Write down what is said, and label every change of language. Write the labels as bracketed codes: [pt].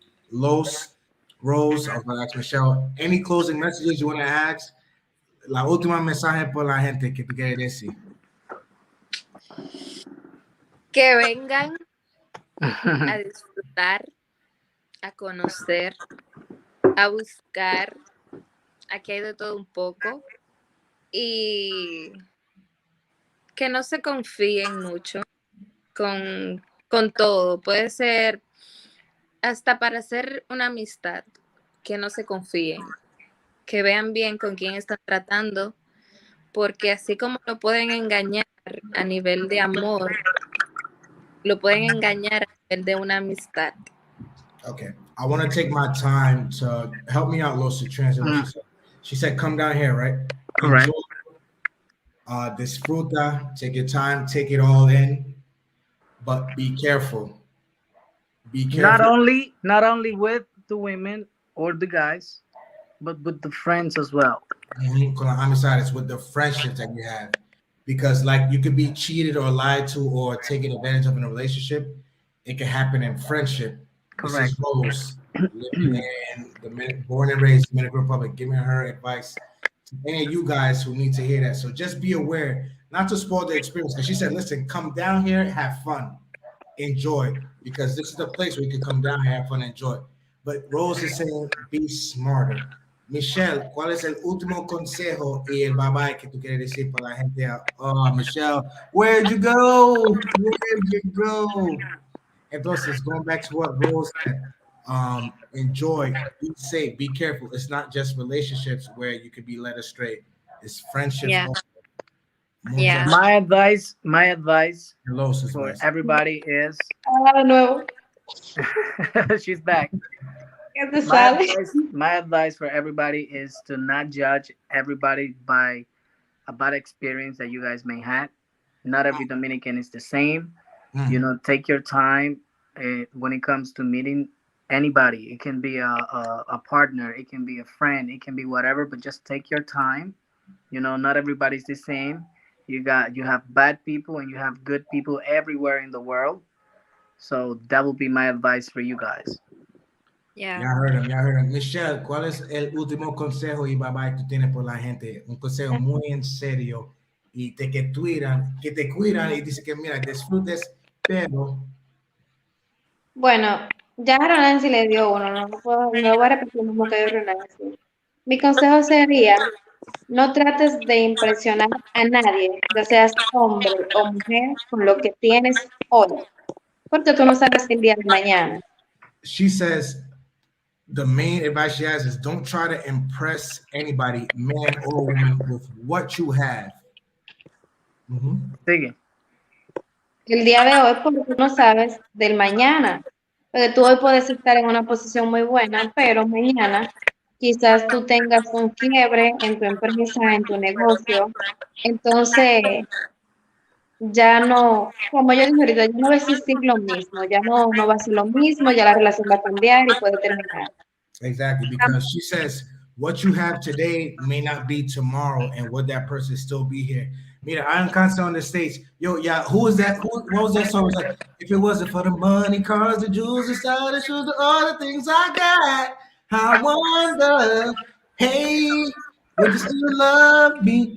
[en] Los, Rose, I was going to ask Michelle, any closing messages you want to ask? [es] La última mensaje por la gente que tú quieres decir. Que vengan a disfrutar, a conocer, a buscar. Aquí hay de todo un poco. Y que no se confíen mucho con todo. Puede ser hasta para hacer una amistad, que no se confíen. Que vean bien con quién están tratando, porque así como lo pueden engañar a nivel de amor, lo pueden engañar a nivel de una amistad. [en] Okay. I want to take my time to help me out, Los, to translate what she said. She said, come down here, right? Correct. Enjoy, disfruta, take your time, take it all in, but be careful. Be careful. Not only with the women or the guys, but with the friends as well. I'm excited. It's with the friendships that you have. Because like you could be cheated or lied to or taken advantage of in a relationship. It can happen in friendship. Correct. This is Rose, living in born and raised Dominican Republic, giving her advice to any of you guys who need to hear that. So just be aware, not to spoil the experience. Because she said, listen, come down here, have fun, enjoy. Because this is the place where you can come down here, have fun, enjoy. But Rose is saying, be smarter. [es] Michelle, ¿cuál es el último consejo y el bye bye que tú quieres decir para la gente? [en] Oh, Michelle, where'd you go? Where'd you go? Entonces, going back to what Rose said, enjoy, be safe, be careful. It's not just relationships where you could be led astray. It's friendships. Yeah. Also. Yeah. My advice Los for advice. everybody is [es] Ah, no. [en] she's back. [es] ¿Qué te sale? [en] My advice for everybody is to not judge everybody by a bad experience that you guys may have. Not every Dominican is the same. You know, take your time when it comes to meeting anybody. It can be a partner, it can be a friend, it can be whatever, but just take your time. You know, not everybody's the same. You have bad people and you have good people everywhere in the world. So that will be my advice for you guys. Yeah. Ya heard him. [es] Michelle, ¿cuál es el último consejo y bye bye que tú tienes por la gente? Un consejo muy en serio y que te cuidan y dice que mira, disfrutes, pero Bueno, ya Nancy le dio uno, no voy a repetir lo mismo que dio Nancy. Mi consejo sería, no trates de impresionar a nadie, ya seas hombre o mujer, con lo que tienes hoy, porque tú no sabes el día de mañana. [en] she says the main advice she has is don't try to impress anybody, man or woman, with what you have. [es] Sigue. El día de hoy, porque tú no sabes del mañana, porque tú hoy puedes estar en una posición muy buena, pero mañana quizás tú tengas un quiebre en tu empresa, en tu negocio, entonces ya no, como yo dije ahorita, ya no va a existir lo mismo, ya no va a ser lo mismo, ya la relación va a cambiar y puede terminar. [en] Exactly, because she says what you have today may not be tomorrow, and would that person still be here? Mira, I'm constantly on the stage. Yo, yeah, who is that? What was that song? It was like, if it wasn't for the money, cars, the jewels, the style, the shoes, all the things I got, I wonder, hey, would you still love me?